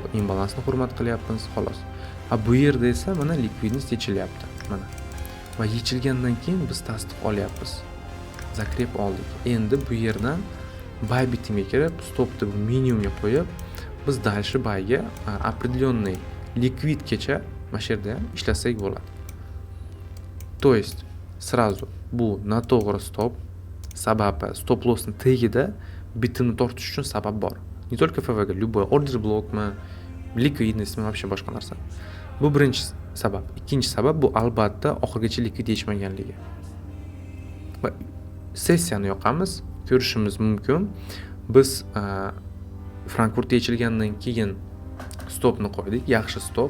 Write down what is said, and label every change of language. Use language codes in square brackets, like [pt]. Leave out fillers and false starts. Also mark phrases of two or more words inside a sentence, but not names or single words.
[uz] Imbalansni hurmat qilyapmiz, xolos. Bu yerda esa mana likvidnost yechilyapti. Mana. Va yechilgandan keyin biz tasdiq olyapmiz. Zakrep oldik. Endi bu yerdan buy bitimga kirib, stopni bu minimumga qo'yib, biz дальше buyga определенный likvidgacha mana shu yerda ham ishlasak bo'ladi. [ru] То есть сразу [uz] bu noto'g'ri stop, sababi [en] stop lossning [uz] tagida bitimni tortish uchun sabab bor. [ru] Не только FVG, любой order blokmi, likvidnostmi, вообще [uz] boshqa narsa. Bu birinchi sabab. Ikkinchi sabab bu albatta oxirgacha likvid yechmaganligi. Va sessiyani yoqamiz, ko'rishimiz mumkin. Biz Frankfurtda yechilgandan keyin stopni qo'ydik, yaxshi stop.